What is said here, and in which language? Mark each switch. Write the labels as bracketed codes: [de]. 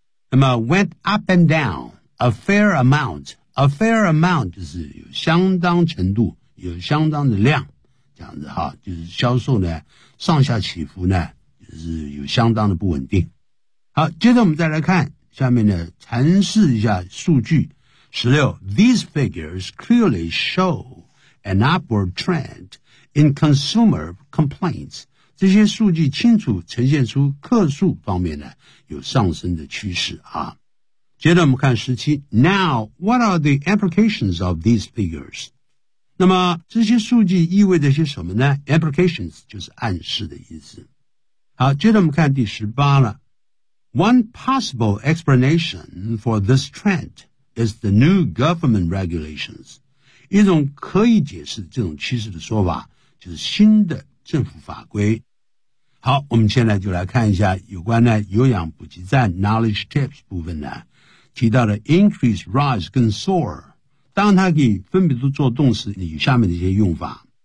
[en] 那么 went up and down a fair amount, a fair amount [zh] 就是有相当程度，有相当的量。这样子哈，就是销售呢上下起伏呢就是有相当的不稳定。好，接着我们再来看下面呢，阐释一下数据。 [en] 16 These figures clearly show an upward trend in consumer complaints. [zh] 这些数据清楚呈现出客诉方面呢有上升的趋势啊。接着我们看 [en] 17 Now, what are the implications of these figures? [zh] 那么这些数据意味着些什么呢 ?Implications 就是暗示的意思。好，接着我们看第十八了。 [en] One possible explanation for this trend is the new government regulations. [zh] 一种可以解释这种趋势的说法就是新的政府法规。好，我们现在就来看一下有关呢有氧补给站 Knowledge Tips 部分呢提到的 increase, rise 跟 soar。当它可以分别都做动词与下面的一些用法。